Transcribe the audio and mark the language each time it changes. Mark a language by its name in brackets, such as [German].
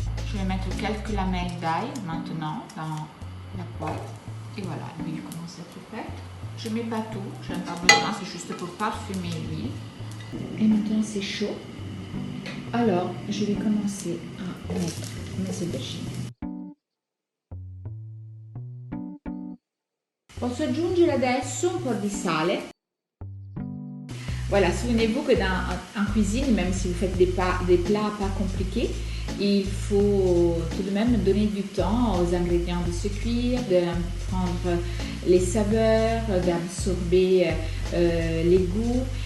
[French] Je vais mettre quelques lamelles d'ail maintenant dans la poêle. Et voilà, l'huile commence à être prête. Je ne mets pas tout, je n'en ai pas besoin, c'est juste pour parfumer l'huile. Et maintenant c'est chaud. Alors, je vais commencer à mettre mes aubergines. [Italian] Posso aggiungere adesso un po' di sale. [French] Voilà, souvenez-vous que en cuisine, même si vous faites des plats pas compliqués, il faut tout de même donner du temps aux ingrédients de se cuire, de prendre les saveurs, d'absorber les goûts.